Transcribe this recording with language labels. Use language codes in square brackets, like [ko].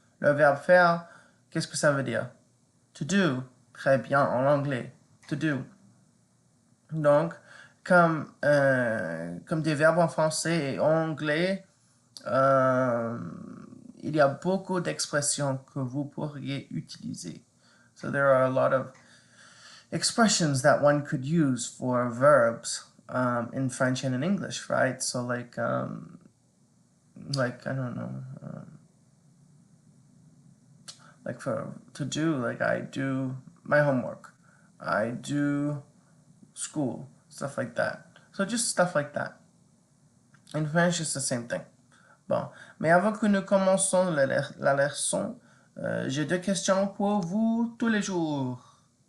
[fr] Le verbe faire, qu'est-ce que ça veut dire? [en] To do. [fr] Très bien en anglais. [en] To do. [fr] Donc, comme des verbes en français et en anglais, il y a beaucoup d'expressions que vous pourriez utiliser. [en] So there are a lot of expressions that one could use for verbs in French and in English, right? So like I don't know, like for to do, like I do my homework, I do school, stuff like that. So just stuff like that. In French, it's the same thing. [fr] Bon, mais avant que nous commençons la leçon, j'ai deux questions pour vous tous les jours.